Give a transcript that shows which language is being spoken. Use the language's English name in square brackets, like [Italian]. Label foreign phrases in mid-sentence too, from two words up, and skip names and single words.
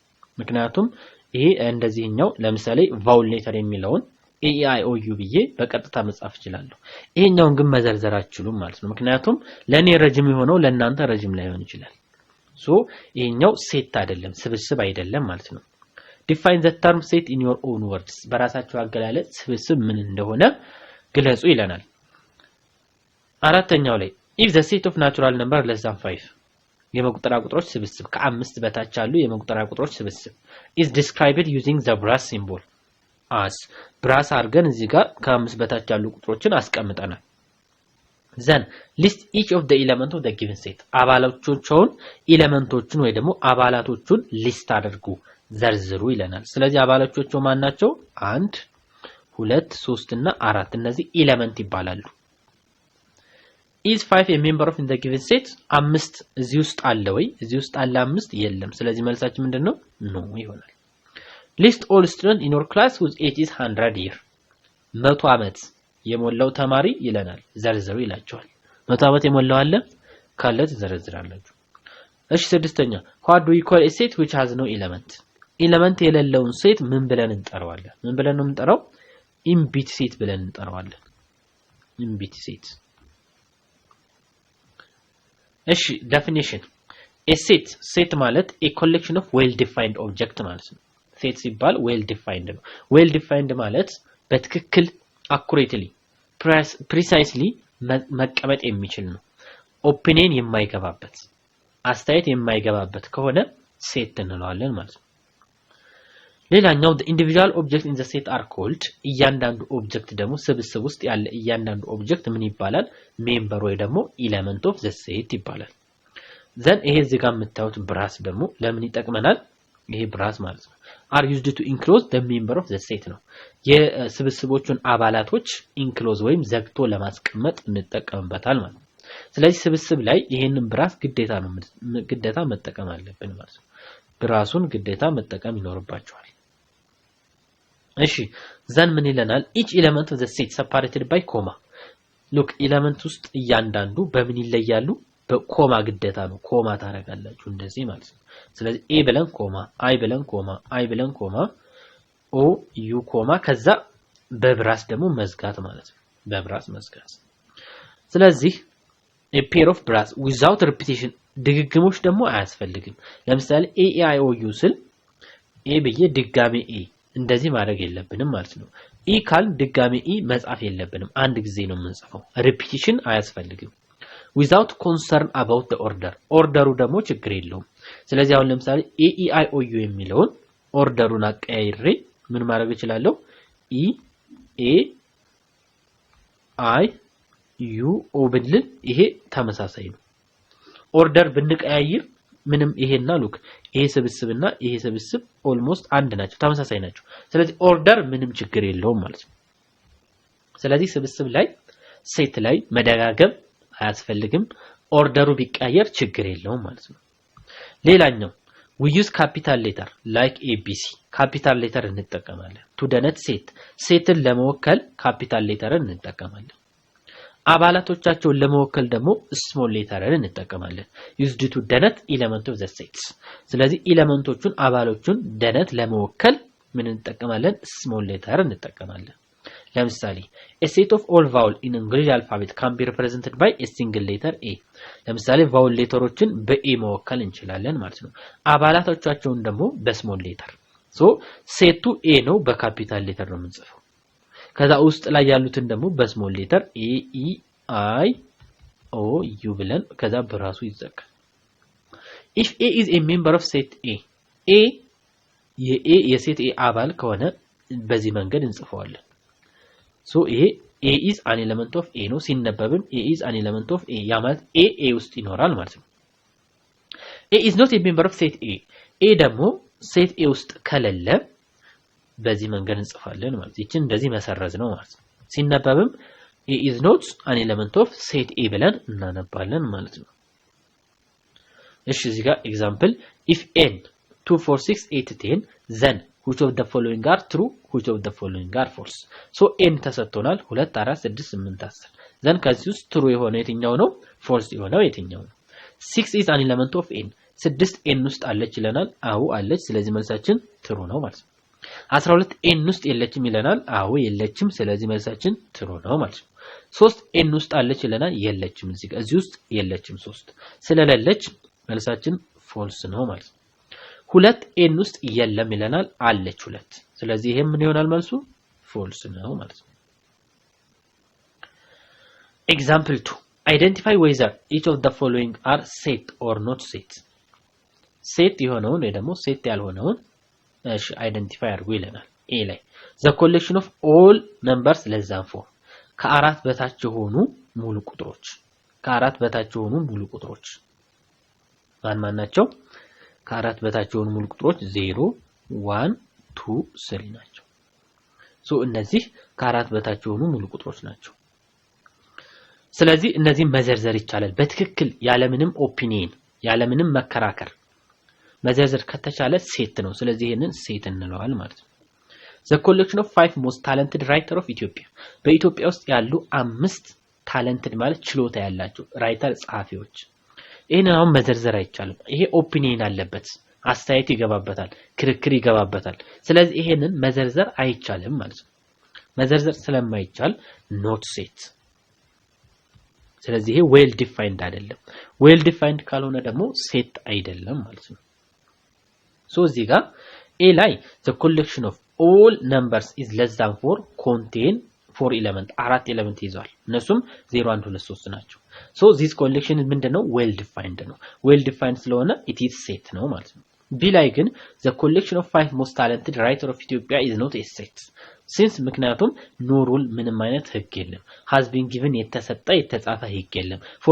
[Amharic] ምክንያቱም ይሄ እንደዚህኛው ለምሳሌ [English] vowel letter [Amharic] የሚለውን ኤ ኢ አይ ኦ ዩ ብዬ በቀጥታ መጻፍ እችላለሁ። ይሄኛውን ግን መዘርዘር አትችሉም ማለት ነው። ምክንያቱም ለኔ ረጅም የሆነው ለእናንተ ረጅም ላይሆን ይችላል። ሶ ይሄኛው ሴት አይደለም ስብስብ አይደለም ማለት ነው። [English] define the term set in your own words። [Amharic] በራሳችሁ አገላለጽ ስብስብ ምን እንደሆነ ግለጹ ይለናል። አራተኛው ላይ [English] if the set of natural number less than 5 [Amharic] የመቁጠሪያ ቁጥሮች ስብስብ ከ5 በታች ያሉ የመቁጠሪያ ቁጥሮች ስብስብ [English] is described using the brass symbol as brass [Amharic] አድርገን እዚህ ጋር ከ5 በታች ያሉ ቁጥሮችን አስቀምጠናል። [English] then list each of the element of the given set [Amharic] አባላቶቹን ኤሌመንቶቹን ወይ ደግሞ አባላቶቹን ሊስት አድርጉ ዘርዝሩ ይለናል። ስለዚህ አባላቶቹ ማን ናቸው? 1 2 3 እና 4 እነዚህ ኤሌመንት ይባላሉ። [English] is 5 a member of in the given set? [Amharic] 5 እዚህ ውስጥ አለ ወይ? እዚህ ውስጥ አለ 5 የለም። ስለዚህ መልሳችን ምንድነው? ኖ ይሆናል። [English] list all students in your class whose age is 100 year [Amharic] 100 ዓመት የሞላው ተማሪ ይለናል። ዘርዝሩ ይላችኋል። 100 ዓመት የሞላው አለ ካለ ትዘረዝራላችሁ። እሺ ስድስተኛ [English] what do we call a set which has no element? [Amharic] ኤሌመንት የሌለውን ሴት ምን ብለን እንጠራዋለን? ምን ብለን ነው የምንጠራው? [English] empty set [Amharic] ብለን እንጠራዋለን። [English] empty set። [Amharic] እሺ ዴፊኒሽን [English] a set [Amharic] ማለት [English] a collection of well defined object [Amharic] ማለት ነው። ሴት ሲባል [English] well defined [Amharic] ነው። [English] well defined [Amharic] ማለት በትክክል [English] accurately precisely [Amharic] መቀመጥ የሚችል ነው። ኦፒኒየን የማይገባበት አስተያየት የማይገባበት ከሆነ ሴት እንለዋለን ማለት ነው። ሌላኛው [English] the individual object in the set are called [Amharic] እያንዳንዱ ኦብጀክት ደግሞ ስብስብ ውስጥ ያለ እያንዳንዱ ኦብጀክት ምን ይባላል? ሜምበር ወይ ደግሞ [English] element of the set [Amharic] ይባላል። ዘን ይሄ እዚህ ጋር የምታዩት ብራስ ደግሞ ለምን ይጠቅመናል? ይሄ ብራስ ማለት ነው [English] are used to enclose the member of the set [Amharic] ነው። የስብስቦቹን አባላቶች ኢንክሎዝ ወይም ዘግቶ ለማስቀመጥ እንጠቀምበታል ማለት ነው። ስለዚህ ስብስብ ላይ ይሄንን ብራስ ግዴታ መጠቀም አለብን ማለት ነው። ብራሱን ግዴታ መጠቀም ይኖርባችኋል። እሺ ዘን ምን ይለናል? [English] each element of the set separated by comma look [Amharic] ኤሌመንት ውስጥ እያንዳንዱ በምን ይለያሉ? በኮማ ግዴታ ነው። ኮማ ታረጋላችሁ እንደዚህ ማለት ነው። ስለዚህ ኤ ብለን ኮማ፣ አይ ብለን ኮማ፣ አይ ብለን ኮማ ኦ ዩ ኮማ ከዛ በብራስ ደግሞ መዝጋት ማለት ነው በብራስ መዝጋት ስለዚህ [English] a pair of brass without repetition [Amharic] ድግግሞች ደግሞ አያስፈልግም ለምሳሌ a i o u ስል a ብዬ ድጋሜ a እንደዚህ ማድረግ የለብንም ማለት ነው e ካል ድጋሜ e መጻፍ የለብንም አንድ ጊዜ ነው የምንጽፈው repetition አያስፈልግም [English] without concern about the order [Amharic] ሩ ደግሞ ችግር የለውም ስለዚህ አሁን ለምሳሌ a e i o u የሚለውን ኦርደሩን አቀያይሬ ምን ማድረግ እችላለሁ e a i u o ብንል ይሄ ተመሳሳይ ነው ኦርደር ብንቀያይር ምንም ይሄና ሉክ ይሄ ስብስብና ይሄ ስብስብ ኦልሞስት አንድ ናቸው ተመሳሳይ ናቸው ስለዚህ ኦርደር ምንም ችግር የለውም ማለት ነው ስለዚህ ስብስብ ላይ ሴት ላይ መደጋገም አያስፈልግም ኦርደሩ ቢቀያየር ችግር የለውም ማለት ነው ሌላኛው [English] we use capital letter [Amharic] like abc capital letter እንጠቀማለን [English] to denote [Amharic] ሴትን ለመወከል [English] capital letter [Amharic] እንጠቀማለን አባላቶቻቸውን ለመወከል ደግሞ [English] small letter [Amharic] እንጠቀማለን [English] used to denote element of the sets [Amharic] ስለዚህ ኤሌመንቶቹን አባሎቹን denote ለመወከል ምን እንጠቀማለን [English] small letter [Amharic] እንጠቀማለን ለምሳሌ [English] a set of all vowel in English alphabet can be represented by a single letter a [Amharic] ለምሳሌ vowel ሌተሮችን በa መወከል እንችላለን ማለት ነው አባላቶቻቸውን ደግሞ [English] small letter [Amharic] ሶ ሴቱ a ነው [English] capital letter [Amharic] ነው የምንጽፈው ከዛ ውስጥ ላይ ያሉትን ደግሞ [English] small letter [Amharic] a e i o u ብለን ከዛ በራሱ ይዘጋል [English] if a is a member of set a [Amharic] የሴት a አባል ከሆነ በዚህ መንገድ እንጽፈዋለን [English] so a is an element of a [Amharic] ነው ሲነበብም [English] a is an element of a [Amharic] ያ ማለት a ውስጥ ይኖራል ማለት ነው [English] a is not a member of set a [Amharic] ደግሞ set a ውስጥ ከሌለ በዚህ መንገድ እንጽፋለን ማለት ይችን እንደዚህ መሰረዝ ነው ማለት ነው ሲነበብም [English] a is not an element of set a [Amharic] ብለን እናነባለን ማለት ነው እሺ እዚህ ጋር [English] ኤግዛምፕል if n 2 4 6 8 10 then which of the following are true which of the following are false so n [Amharic] ተሰጥቶናል 2 4 6 8 10 then ከዚህ ውስጥ true የሆነ የትኛው ነው false የሆነው የትኛው ነው [English] 6 is an element of n [Amharic] 6 n ውስጥ አለች ይለናል አዎ አለች ስለዚህ መልሳችን true ነው ማለት ነው 12 n ውስጥ የለችም ይለናል አዎ የለችም ስለዚህ መልሳችን true ነው ማለት ነው 3 n ውስጥ አለች ይለናል የለችም እዚህ ውስጥ የለችም 3 ስለሌለች መልሳችን false ነው ማለት ነው 2 n ውስጥ የለም ይለናል አለች 2 ስለዚህ ይሄ ምን ይሆናል መልሱ false ነው ማለት ነው [English] example 2 identify whether each of the following are set or not set [Amharic] set የሆነውን ወይ ደግሞ set ያልሆነውን እሺ አይደንቲፋይ አድርጉ ይለናል a ላይ [English] the collection of all numbers less than 4 [Amharic] ከአራት በታች የሆኑ ሙሉ ቁጥሮች ከአራት በታች የሆኑ ሙሉ ቁጥሮች ማን ናቸው ከአራት በታች የሆኑ ሙሉ ቁጥሮች 0 1 2 3 ናቸው ሶ እነዚህ ከአራት በታች የሆኑ ሙሉ ቁጥሮች ናቸው ስለዚህ እነዚህ መዘርዘር ይቻላል በትክክል ያለምንም ኦፒኒየን ያለምንም መከራከር መዘርዘር ከተቻለ ሴት ነው ስለዚህ ይሄንን ሴት እንለዋል ማለት ነው [English] the collection of 5 most talented writer of Ethiopia [Amharic] በኢትዮጵያ ውስጥ ያሉ 5 talented ማለት ችሎታ ያላቸው ራይተር ጸሐፊዎች ይሄንን አሁን መዘርዘር አይቻልም ይሄ ኦፒኒየን አለበት አስተያየት ይገባበታል ክርክር ይገባበታል ስለዚህ ይሄንን መዘርዘር አይቻልም ማለት ነው መዘርዘር ስለማይቻል not set ስለዚህ ይሄ [English] well defined [Amharic] አይደለም [English] well defined [Amharic] ካልሆነ ደግሞ set አይደለም ማለት ነው so እዚህ ጋር a ላይ [English] the collection of all numbers is less than 4 contain 4 element [Amharic] አራት ኤሌመንት ይዟል እነሱም 0 1 2 3 ናቸው so [English] this collection [Amharic] ምንድነው [English] well defined [Amharic] ነው [English] well defined [Amharic] ስለሆነ it [English] is set [Amharic] ነው ማለት ነው [English] b [Amharic] ላይ ግን [English] the collection of 5 most talented writer of Ethiopia is not a set since ምክንያቱም no rule [Amharic] ምንም አይነት ህግ የለም [English] has been given [Amharic] የተሰጠ የተጻፈ ህግ የለም [English] for